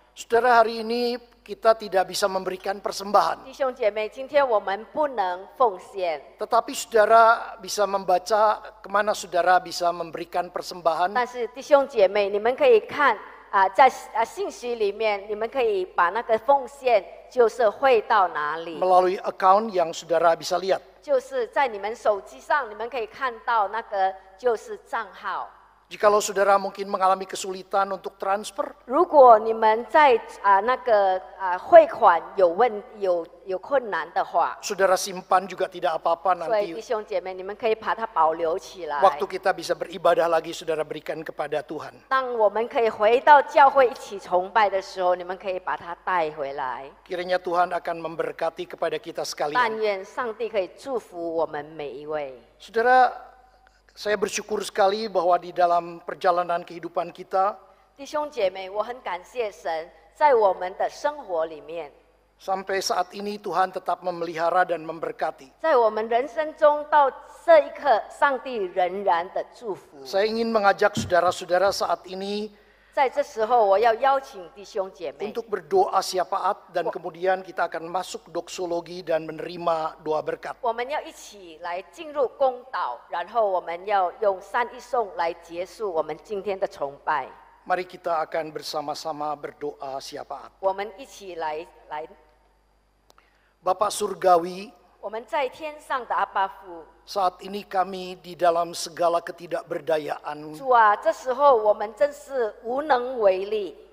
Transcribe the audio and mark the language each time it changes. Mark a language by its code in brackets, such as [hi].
[id] Saudara, hari ini kita tidak bisa memberikan persembahan. [zh] 弟兄姐妹，今天我们不能奉献， [id] Tetapi saudara bisa membaca kemana saudara bisa memberikan persembahan. [zh] 但是弟兄姐妹，你们可以看在信息里面，你们可以把那个奉献就是汇到哪里， [id] Melalui account yang saudara bisa lihat. [zh] 就是在你们手机上，你们可以看到那个就是账号。 [id] Jikalau saudara mungkin mengalami kesulitan untuk transfer, [zh] 如果你们在那个汇款有困难的话， [id] saudara simpan juga tidak apa-apa [zh] 所以弟 [id] nanti [zh] 兄姐妹，你们可以把它保留起来。 [id] waktu kita bisa beribadah lagi saudara berikan kepada Tuhan. [zh] 当我们可以回到教会一起崇拜的时候，你们可以把它带回来。 [id] Kiranya Tuhan akan memberkati kepada kita [zh] 但 [id] sekalian. [zh] 愿上帝可以祝福我们每一位。 [id] Saudara, saya bersyukur sekali bahwa di dalam perjalanan kehidupan kita [zh] 弟兄姐妹，我很感谢神，在我们的生活里面， [id] sampai saat ini Tuhan tetap memelihara dan memberkati. [zh] 在我们人生中到这一刻，上帝仍然的祝福。 [id] Saya ingin mengajak saudara-saudara saat ini [zh] 在这时候，我要邀请弟兄姐妹， [id] untuk berdoa syafaat dan kemudian kita akan masuk doksologi dan menerima doa berkat. [zh] 我们要一起来进入公祷，然后我们要用三一颂来结束我们今天的崇拜。 [id] Mari kita akan bersama-sama berdoa syafaat. [zh] 我们一起来， [id] Bapak Surgawi, [zh] 我们在天上的阿爸父， [id] saat ini kami di dalam segala ketidakberdayaan [zh] 主啊，这时候我们真是无能为力。